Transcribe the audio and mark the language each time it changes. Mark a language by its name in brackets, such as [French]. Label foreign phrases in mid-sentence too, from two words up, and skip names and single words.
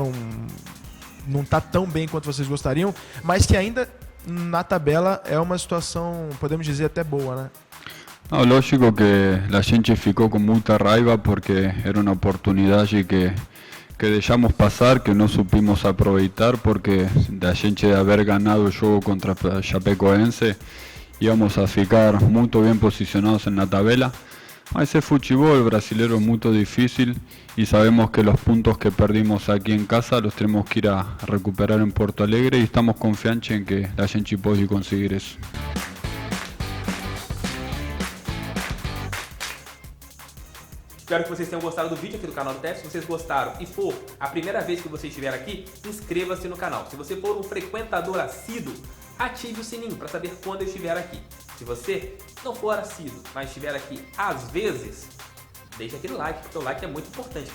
[Portuguese] Não está tão bem quanto vocês gostariam, mas que ainda na tabela é uma situação, podemos dizer, até boa, né? No, lógico que a gente ficou com muita raiva porque era uma oportunidade que deixamos passar, que não supimos aproveitar porque a gente [Spanish] haber ganado [Portuguese] o jogo contra a Chapecoense [Spanish] íbamos a [Portuguese] ficar muito bem posicionados na tabela, Mas [Spanish] el fútbol brasileño es muy difícil y sabemos que los puntos que perdimos aquí en casa los tenemos que ir a recuperar en Porto Alegre y estamos confiantes en que la gente puede conseguir eso. [Portuguese] Espero que vocês tenham gostado do vídeo aqui do canal do TF. Se vocês gostaram e for a primeira vez que você estiver aqui, inscreva-se no canal. Se você for um frequentador assíduo, ative o sininho para saber quando eu estiver aqui. Se você não for assíduo, mas estiver aqui às vezes, deixa aquele like, porque o like é muito importante.